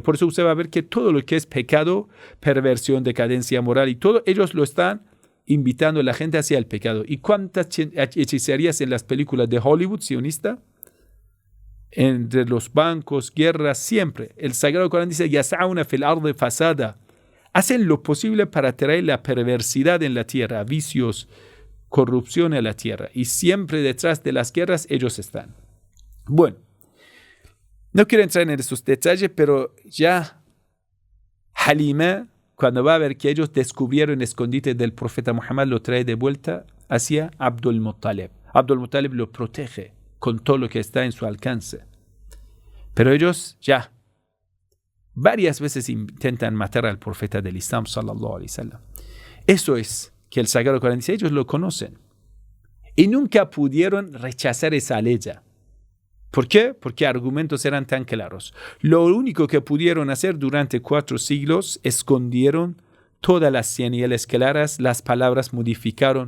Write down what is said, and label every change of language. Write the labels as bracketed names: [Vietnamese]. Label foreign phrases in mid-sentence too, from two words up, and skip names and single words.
[Spanish] Por eso usted va a ver que todo lo que es pecado, perversión, decadencia moral y todo, ellos lo están invitando a la gente hacia el pecado. ¿Y cuántas hechicerías en las películas de Hollywood sionista? Entre los bancos, guerras, siempre. El Sagrado Corán dice, [Arabic] يسعون في الأرض فسادا. [Spanish] Hacen lo posible para traer la perversidad en la tierra, vicios, corrupción en la tierra. Y siempre detrás de las guerras ellos están. Bueno, no quiero entrar en esos detalles, pero ya Halima, cuando va a ver que ellos descubrieron el escondite del profeta Muhammad, lo trae de vuelta hacia Abdul Muttalib. Abdul Muttalib lo protege con todo lo que está en su alcance. Pero ellos ya varias veces intentan matar al profeta del Islam, [Arabic] صلى الله عليه وسلم. [Spanish] Eso es que el Sagrado Corán dice, ellos lo conocen. Y nunca pudieron rechazar esa ley. ¿Por qué? Porque argumentos eran tan claros. Lo único que pudieron hacer durante 4 siglos, escondieron todas las señales claras, las palabras modificaron.